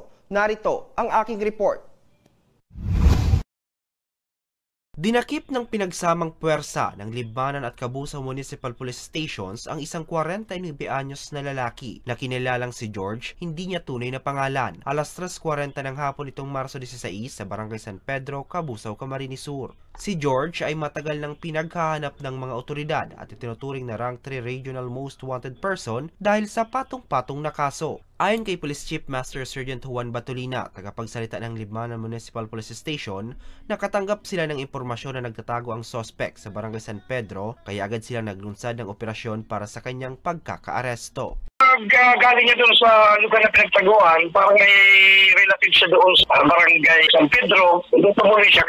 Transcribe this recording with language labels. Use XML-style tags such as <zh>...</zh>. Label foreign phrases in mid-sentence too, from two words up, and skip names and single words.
<tl>Narito ang aking report. Dinakip ng pinagsamang puwersa ng Libmanan at Cabusao Municipal Police Stations ang isang 49 anyos na lalaki na kinilalang si George, hindi niya tunay na pangalan. Alas 3:40 ng hapon itong Marso 16 sa Barangay San Pedro, Cabusao, Camarines Sur. Si George ay matagal nang pinaghahanap ng mga otoridad at itinuturing na</tl> <en>Rank 3 Regional Most Wanted Person</en> <tl>dahil sa patong-patong na kaso. Ayon kay Police Chief Master Sergeant Juan Batolina, tagapagsalita ng Libmanan Municipal Police Station, nakatanggap sila ng impormasyon na nagtatago ang suspect sa Barangay San Pedro, kaya agad silang naglunsad ng operasyon para sa kanyang pagkakaaresto. Galing niya doon sa lugar na pinagtaguan, parang may relative siya doon sa Barangay San Pedro. Doon tumuli siya.</tl>